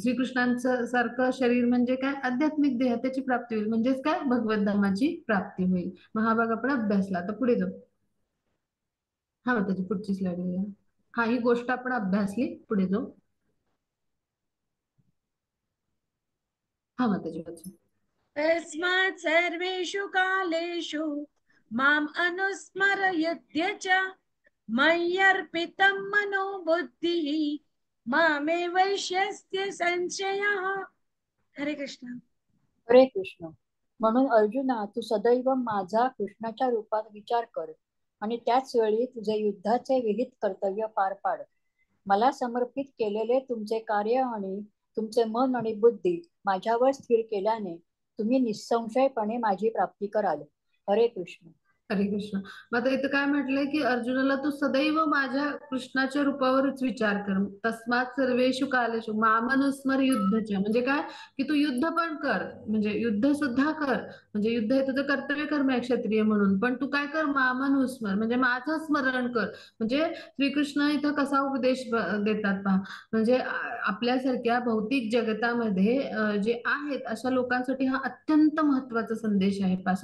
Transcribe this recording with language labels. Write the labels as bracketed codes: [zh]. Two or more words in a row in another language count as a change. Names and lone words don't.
[mr] श्रीकृष्णांचं सारखं शरीर म्हणजे काय, आध्यात्मिक देह, त्याची प्राप्ती होईल. म्हणजेच काय, भगवत धामाची प्राप्ती होईल. मग हा भाग आपण अभ्यासला. तर पुढे जाऊ. हा, त्याची पुढची स्लाइड घेऊया. हा, ही गोष्ट आपण अभ्यासली. पुढे जाऊ. हा, माताजी वाचा. [sa] तस्मात् सर्वेषु कालेषु माम् अनुस्मरयुध्य च मय्यर्पितं मनो बुद्धिः मामे वैश्यस्य संशयः. [mr] हरे कृष्ण. हरे कृष्ण. म्हणून अर्जुना, तू सदैव माझा कृष्णाच्या रूपात विचार कर आणि त्याच वेळी तुझे युद्धाचे विहित कर्तव्य पार पाड. मला समर्पित केलेले तुमचे कार्य आणि तुमचे मन आणि बुद्धी माझ्यावर स्थिर केल्याने तुम्ही निसंशयपणे माझी प्राप्ती कराल. हरे कृष्ण. हरे कृष्ण. मग आता इथं काय म्हटलंय की अर्जुनाला तू सदैव माझ्या कृष्णाच्या रूपावरच विचार कर. [sa] तस्मात सर्वेषु कालेषु मामनुस्मर युद्धच्या, [mr] म्हणजे काय की तू युद्ध पण कर, म्हणजे युद्ध सुद्धा कर, म्हणजे युद्ध हे तुझं कर्तव्य कर्म आहे क्षत्रिय म्हणून, पण तू काय कर मामनुस्मर, म्हणजे माझं स्मरण कर. म्हणजे श्रीकृष्ण इथं कसा उपदेश देतात पहा, म्हणजे आपल्यासारख्या भौतिक जगतामध्ये जे आहेत अशा लोकांसाठी हा अत्यंत महत्वाचा संदेश आहे पहा.